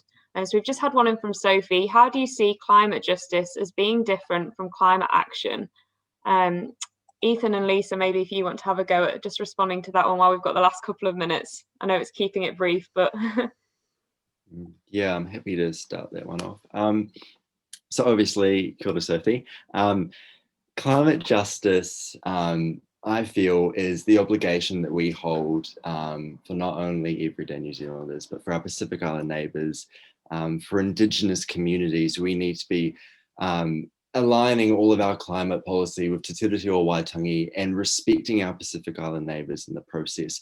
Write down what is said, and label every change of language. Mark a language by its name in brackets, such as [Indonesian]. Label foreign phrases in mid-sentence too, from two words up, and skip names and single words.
[English] And so we've just had one in from Sophie. How do you see climate justice as being different from climate action? Ethan and Lisa, maybe if you want to have a go at just responding to that one while we've got the last couple of minutes. I know it's keeping it brief, but... Yeah, I'm happy to start that one off. So obviously, [Māori] kia ora, Sophie. [English] Climate justice, I feel, is the obligation that we hold for not only everyday New Zealanders, but for our Pacific Island neighbours, for Indigenous communities. We need to be aligning all of our climate policy with Te Tiriti o Waitangi and respecting our Pacific Island neighbours in the process.